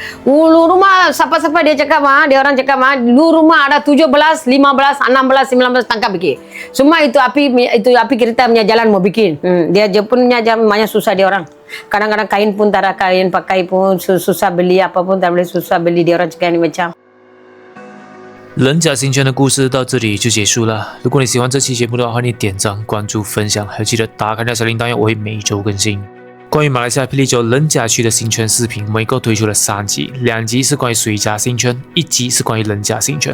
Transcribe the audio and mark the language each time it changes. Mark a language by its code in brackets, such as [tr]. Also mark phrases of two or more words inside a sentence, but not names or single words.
[ms] Ulu rumah siapa-siapa dia cakap dia orang cakap lu rumah ada 17, 15, 16, 19 tangkap bikin. Semua itu api kereta punya jalan mau bikin. Dia Jepun punya jalan banyak susah dia orang. Kadang-kadang kain pun tak ada kain pakai pun susah beli apa pun tak boleh susah beli dia orang cakap ni macam。 [zh] 人甲新村的故事到这里就结束了。如果你喜欢这期节目的话，欢迎点赞、关注、分享，还有记得打开那小铃铛，我会每一周更新。关于马来西亚霹雳州人甲区的新村视频，我们一共推出了3集，2集是关于水甲新村，1集是关于人甲新村。